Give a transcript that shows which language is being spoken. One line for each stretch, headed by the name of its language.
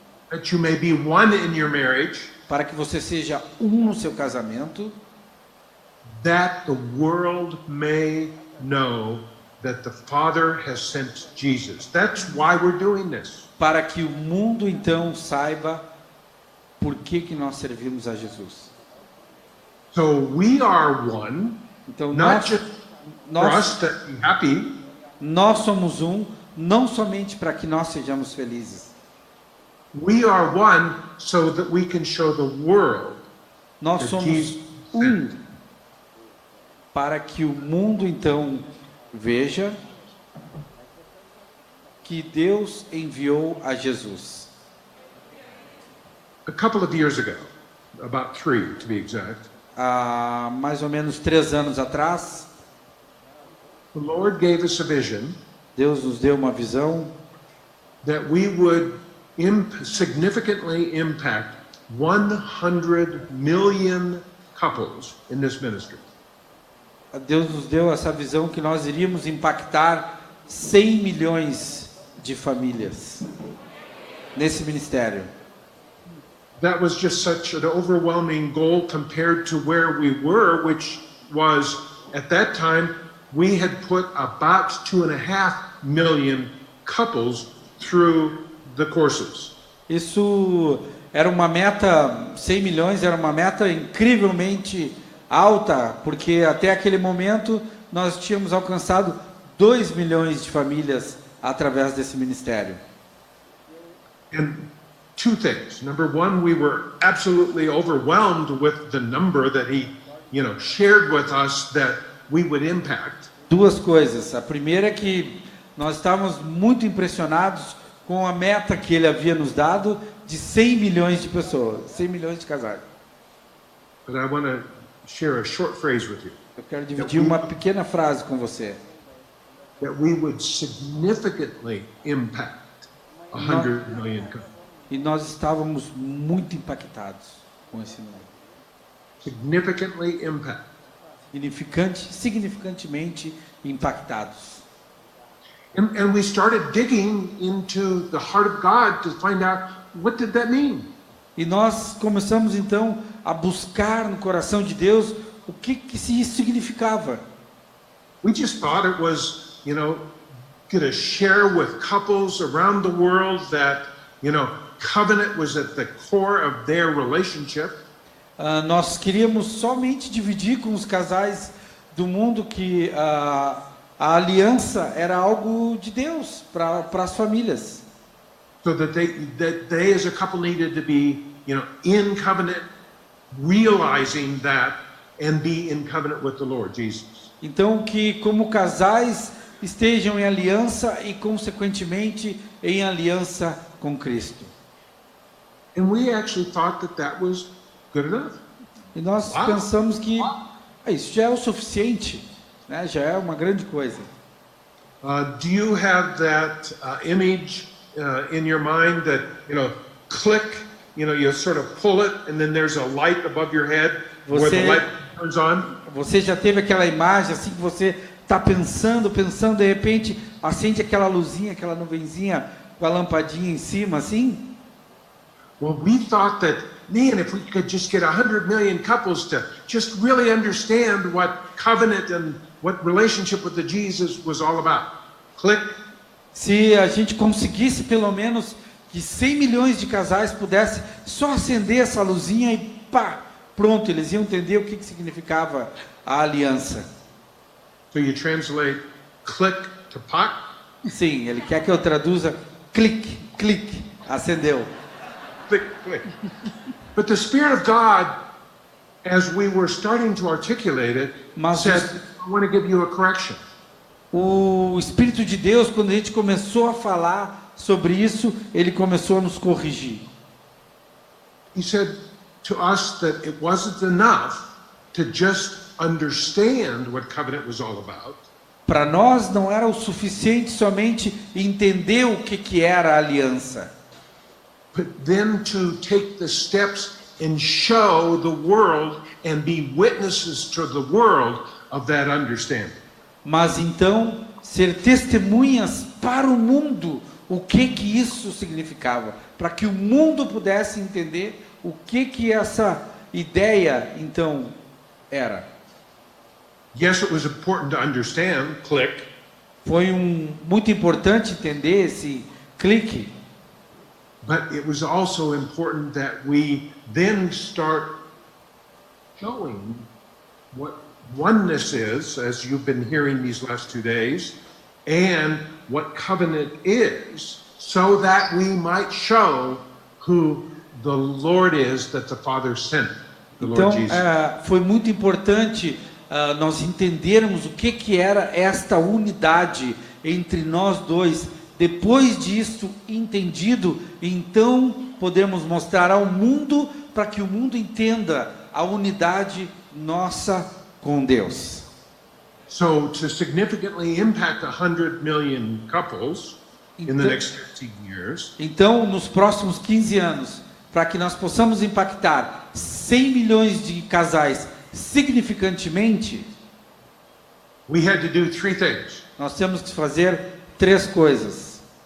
English: that you may be one in your marriage,
Portuguese: Para que você seja um no seu casamento.
English: that the world may know that the Father has sent Jesus. That's why we're doing this.
Portuguese: Para que o mundo então saiba por que nós servimos a Jesus.
English: So we are one,
Portuguese: Então
English: not just for us to be happy,
Portuguese: nós somos um, não somente para que nós sejamos felizes.
English: we are one so that we can show the world
Portuguese: Nós
English: that
Portuguese: somos
English: Jesus
Portuguese: um
English: sent.
Portuguese: para que o mundo então veja que Deus enviou a Jesus.
English: A couple of years ago, about 3 to be exact,
Portuguese: Há mais ou menos 3 anos atrás,
English: the Lord gave us a vision
Portuguese: Deus nos deu uma visão
English: that we would significantly impact 100 million couples in this ministry.
Portuguese: Deus nos deu essa visão que nós iríamos impactar 100 milhões de famílias nesse ministério.
English: That was just such an overwhelming goal compared to where we were, which was, at that time, we had put about 2.5 million couples through the courses.
Portuguese: Isso era uma meta, 100 milhões era uma meta incrivelmente alta, porque até aquele momento nós tínhamos alcançado 2 milhões de famílias através desse ministério.
English: And two things. Number one, we were absolutely overwhelmed with the number that he, shared with us that we would impact.
Portuguese: Duas coisas. A primeira é que nós estávamos muito impressionados com a meta que ele havia nos dado de 100 milhões de pessoas, 100 milhões de casais.
English: But I want to share a short phrase with you.
Portuguese: Eu quero dividir uma pequena frase com você.
English: That we would significantly impact 100 million couples.
Portuguese: E nós estávamos muito impactados com esse número.
English: Significantly impact.
Portuguese: Significantemente impactados.
English: And we started digging into the heart of God to find out what did that mean.
Portuguese: E nós começamos então a buscar no coração de Deus o que isso significava.
English: We just thought it was, going to share with couples around the world that, covenant was at the core of their relationship.
Portuguese: Nós queríamos somente dividir com os casais do mundo que a aliança era algo de Deus para as famílias.
English: So that they as a couple needed to be, in covenant, realizing that and be in covenant with the Lord Jesus.
Portuguese: Então que como casais estejam em aliança e consequentemente em aliança com Cristo.
English: And we actually thought that was good enough.
Portuguese: E nós pensamos que isso já é o suficiente, né? Já é uma grande coisa.
English: Do you have that image in your mind that, click, you sort of pull it and then there's a light above your head where the light turns on?
Portuguese: Você já teve aquela imagem assim que você está pensando, de repente acende aquela luzinha, aquela nuvenzinha com a lampadinha em cima assim?
English: Well, we thought that, man, if we could just get 100 million couples to just really understand what covenant and what relationship with the Jesus was all about. Click.
Portuguese: Se a gente conseguisse pelo menos que 100 milhões de casais pudessem só acender essa luzinha e pá, pronto, eles iam entender o que significava a aliança.
English: So you translate click to pot.
Portuguese: Sim, ele quer que eu traduza clique, clique, acendeu.
English: Click, click. But the Spirit of God, as we were starting to articulate it,
Portuguese: Mas
English: said, I want to give you a correction.
Portuguese: o Espírito de Deus, quando a gente começou a falar sobre isso, ele começou a nos corrigir.
English: He said to us that it wasn't enough to just understand what covenant was all about,
Portuguese: Para nós não era o suficiente somente entender o que era a aliança,
English: but then to take the steps and show the world and be witnesses to the world of that understanding.
Portuguese: mas então ser testemunhas para o mundo o que isso significava, para que o mundo pudesse entender o que essa ideia então era.
English: Yes, it was important to understand, click,
Portuguese: Foi muito importante entender esse clique,
English: but it was also important that we then start showing what oneness is, as you've been hearing these last 2 days, and what covenant is, so that we might show who the Lord is that the Father sent, the Lord
Portuguese: então
English: Jesus.
Portuguese: foi muito importante nós entendermos o que era esta unidade entre nós dois. Depois disso entendido, então podemos mostrar ao mundo, para que o mundo entenda a unidade nossa com Deus.
English: So to significantly impact 100 million couples in the
Portuguese: Então-
English: next 15 years,
Portuguese: Então, nos próximos 15 anos, para que nós possamos impactar 100 milhões de casais significantemente,
English: we had to do 3 things.
Portuguese: nós temos que fazer 3 coisas.